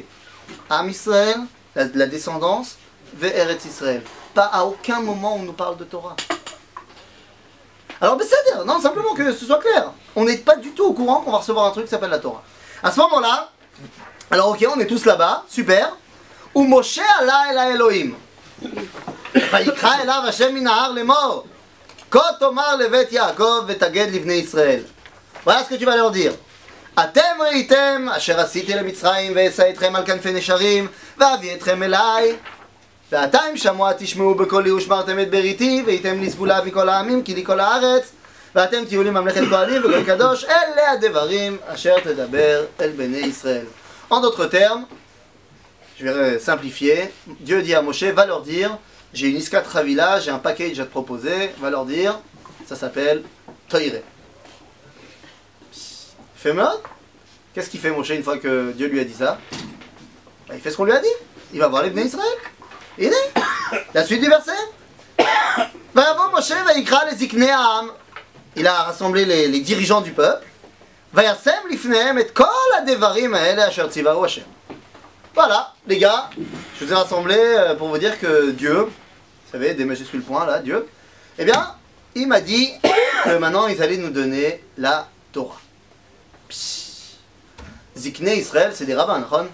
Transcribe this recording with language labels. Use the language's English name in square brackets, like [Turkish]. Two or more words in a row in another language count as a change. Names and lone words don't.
[Hebrew] עם ישראל, [French] la descendance, [Hebrew] וארץ ישראל. [French] Pas à aucun moment on nous parle de Torah. Alors, c'est-à-dire, non, simplement que ce soit clair. On n'est pas du tout au courant qu'on va recevoir un truc qui s'appelle la Torah. À ce moment-là, alors ok, on est tous là-bas, super. [Hebrew] ומשה עלה אל האלהים. ויקרא אליו השם מן ההר לאמר. כה תאמר לבית יעקב ותגיד לבני ישראל. [French] Voilà ce que tu vas leur dire. [Hebrew] אתם ראיתם אשר עשיתי למצרים ואשא אתכם על כנפי נשרים ואביא אתכם אליי ועתה אם שמוע תשמעו בקולי ושמרתם את בריתי והייתם לי סגולה מכל העמים כי לי כל הארץ ואתם תהיו לי ממלכת כהנים וגוי קדוש אלה הדברים אשר תדבר אל בני ישראל. [French] En d'autres termes, je vais simplifier, Dieu dit à Moshe, va leur dire, j'ai une [Hebrew] עסקת חבילה, [French] j'ai un package à te proposer, va leur dire, ça s'appelle Toiré. Fais-moi. Qu'est-ce qu'il fait Moshe une fois que Dieu lui a dit ça? Il fait ce qu'on lui a dit. Il va voir les Bnei Israël. Il est. La suite du verset. [Hebrew] ויבא משה ויקרא les זקני העם. [French] Il a rassemblé les dirigeants du peuple. [Hebrew] וישם לפניהם את כל הדברים האלה אשר צוהו השם. [French] Voilà, les gars, je vous ai rassemblé pour vous dire que Dieu, vous savez, des majuscules points là, Dieu, eh bien, il m'a dit que maintenant ils allaient nous donner la Torah. [Hebrew] זקני ישראל, [French] c'est des rabbins, non?